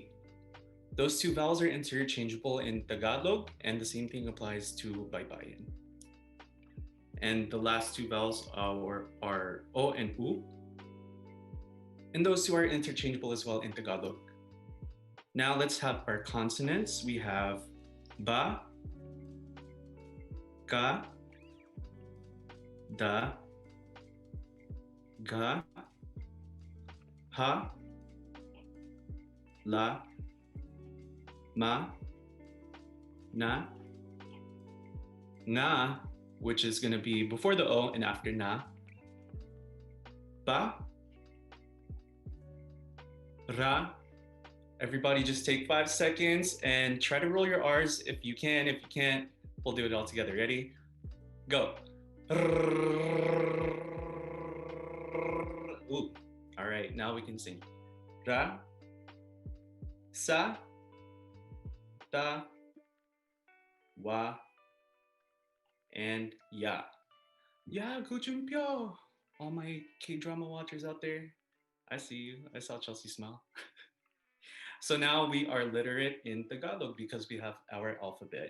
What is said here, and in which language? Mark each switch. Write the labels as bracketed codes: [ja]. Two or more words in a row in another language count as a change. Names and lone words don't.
[en] Those two vowels are interchangeable in Tagalog, and the same thing applies to Baybayin. And the last two vowels are o and u, and those two are interchangeable as well in Tagalog. Now let's have our consonants. We have ba, ka, da, ga, ha, la, ma, na, nga, which is going to be before the O and after na, ba, ra. Everybody just take 5 seconds and try to roll your R's if you can. If you can't, we'll do it all together. Ready? Go. Ooh. All right, now we can sing. Ra, sa, ta, wa, and ya. Yeah, kuchumpyo. All my K-drama watchers out there, I see you. I saw Chelsea smile. So now we are literate in Tagalog because we have our alphabet.